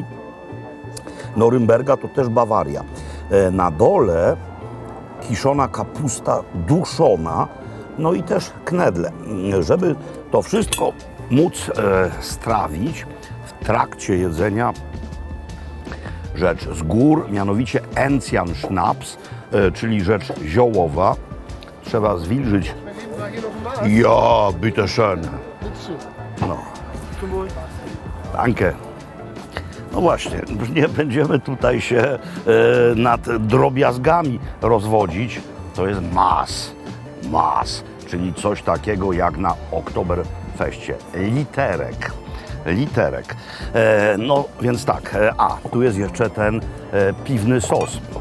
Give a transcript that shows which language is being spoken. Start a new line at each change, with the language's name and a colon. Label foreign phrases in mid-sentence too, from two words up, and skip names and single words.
Polish: Norymberga to też Bawaria. Na dole kiszona kapusta duszona, no i też knedle. Żeby to wszystko móc strawić w trakcie jedzenia, rzecz z gór, mianowicie Enzian Schnaps, czyli rzecz ziołowa. Trzeba zwilżyć.
German: Ja, bitte schön.
Polish: No. Danke. No właśnie, nie będziemy tutaj się nad drobiazgami rozwodzić. To jest Maß, czyli coś takiego jak na Oktoberfeście. Literek. No więc tak, tu jest jeszcze ten piwny sos.